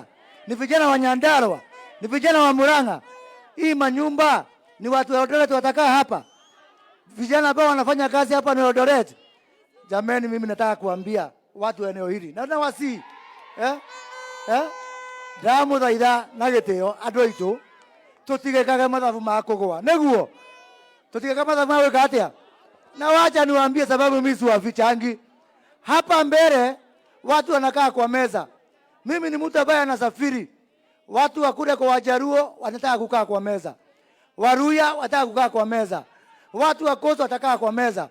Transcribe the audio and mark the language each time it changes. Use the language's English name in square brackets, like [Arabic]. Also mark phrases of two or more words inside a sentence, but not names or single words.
[Swahili] Ni vijana wa Nyandarua? Ni vijana wa Murang'a? Hii manyumba ni watu wa Eldoret watakaa hapa? Vijana ambao wanafanya kazi hapa ni Eldoret? Jamani, mimi nataka kuambia watu wa eneo hili. [Kikuyu] Na wasi Damu thaitha na gitio andu aitu tutigekaga mathabu ma kugwa niguo tutigekaga mathabu ma gwika atia. [Swahili] Na wacha niwaambie sababu mimi si wafichangi hapa mbele. Watu wanakaa kwa meza. Mimi ni mtu ambaye anasafiri. Watu wa kule kwa Wajaruo wanataka kukaa kwa meza, Waruya wanataka kukaa kwa meza, watu wa Coast watakaa kwa meza.